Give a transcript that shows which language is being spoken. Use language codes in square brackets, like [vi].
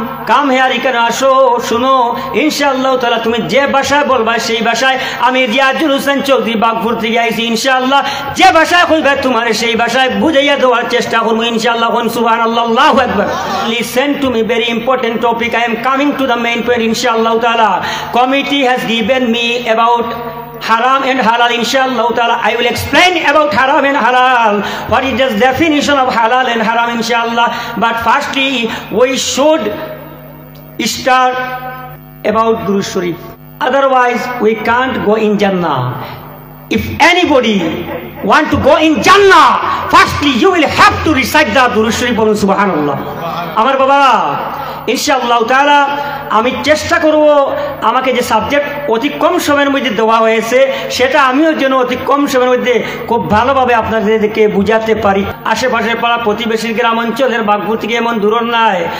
[en] come here, [bn] এখানে আসো শুনো, ইনশাআল্লাহ তাআলা তুমি যে ভাষায় বলবা সেই ভাষায়। আমি রিয়াজুল হোসেন চৌধুরী বাগপুর থেকে আইছি, ইনশাআল্লাহ যে ভাষায় কইবা তোমার সেই ভাষায় বুঝাইয়া দেওয়ার চেষ্টা করবো ইনশাআল্লাহ। [ar] সুবহানাল্লাহ, আল্লাহু আকবার। [en] Listen to me, very important topic. I am coming to the main point inshallah taala. Committee has given me about haram and halal. Inshallah taala I will explain about haram and halal, what is the definition of halal and haram inshallah. But firstly we should start about Durud Sharif, otherwise we can't go in Jannah. If anybody want to go in Jannah, firstly you will have to recite the Durud Sharif. Subhanallah. [bn] আমার বাবা, ইনশাআল্লাহ তাআলা আমি চেষ্টা করব আমাকে যে subject অতি কম সময়ের মধ্যে দেওয়া হয়েছে সেটা আমিও যেন অতি কম সময়ের মধ্যে খুব ভালোভাবে আপনাদেরকে বুঝাতে পারি। আশেপাশের পাড়া প্রতিবেশী গ্রাম অঞ্চলের বাগপুর থেকে এমন দূর নাই।